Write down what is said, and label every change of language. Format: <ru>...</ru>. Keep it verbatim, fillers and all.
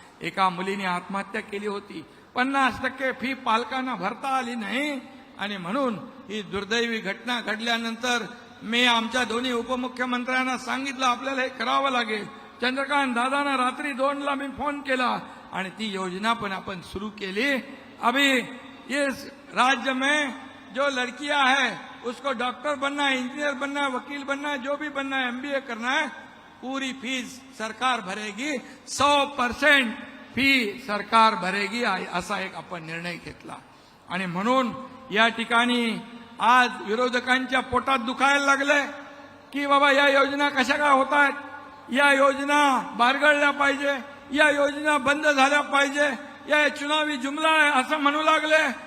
<mr>एका मुलीने आत्महत्या केली होती, पन्नास टक्के फी पालकांना भरता आली नाही. आणि म्हणून ही दुर्दैवी घटना घडल्यानंतर मी आमच्या दोन्ही उपमुख्यमंत्र्यांना सांगितलं आपल्याला हे करावं लागेल. चंद्रकांत दादांना रात्री दोनला मी फोन केला आणि ती योजना पण आपण सुरू केली.</mr> <hi>अभी इस राज्य में जो लड़कियां है उसको डॉक्टर बनना है, इंजीनियर बनना है, वकील बनना है, जो भी बनना है, एमबीए करना है, पूरी फीस सरकार भरेगी, सौ परसेंट फी सरकार भरेगी,</hi> <mr>असा एक आपण निर्णय घेतला. आणि म्हणून या ठिकाणी आज विरोधकांच्या पोटात दुखायला लागले की बाबा या योजना कशा काय होत आहेत, या योजना बारगळल्या पाहिजे, या योजना बंद झाल्या पाहिजे, या चुनावी जुमला आहे असं म्हणू लागले.</mr>